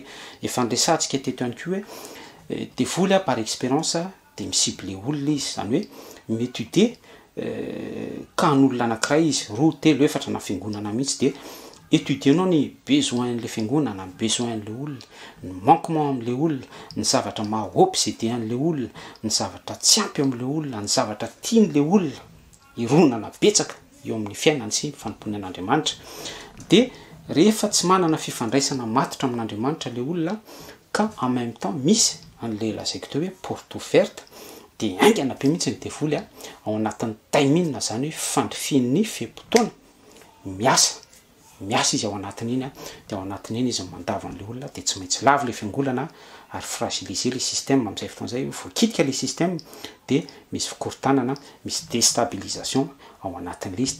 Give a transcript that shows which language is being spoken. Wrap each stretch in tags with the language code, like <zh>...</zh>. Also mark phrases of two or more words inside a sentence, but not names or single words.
<mg>Efa niresantsika teto ihany koa hoe devoly</mg> <fr>par expérience</fr> <mg>dia misible olona izy, zany hoe m'étudier ka n'olona anankiray izy, roa, telo, efatra na fiangonana mihitsy dia étudienao ny besoin-n'le fiangonana, ny besoin-n'le olona, ny manquement amin'le olona, ny zavatra maha-obsédé an'le olona, ny zavatra tsy ampy amin'le olona, ny zavatra tian'le olona ironana betsaka eo amin'ny fiainany sy fanompoany an'Andriamanitra. Dia rehefa tsy manana fifandraisana matotra amin'Andriamanitra le olona ka</mg> <fr>en même temps</fr> <mg>misy an'le lazaiko teo hoe</mg> <fr>porte ouverte,</fr> <mg>dia aingana be mihitsy ny devoly ao anatin'ny taimina zany hoe fandrifian'ny feim-potoana miasa izy ao anatin'iny dia ao anatin'iny izy mandavan'le olona dia tsy maintsy lavo le fiangonana ary</mg> <fr>fragiliser le système</fr> <mg>amin'izay fotoana izay, voakitika le système dia misy fikorontanana, misy déstabilisation ao anatin'le izy.</mg>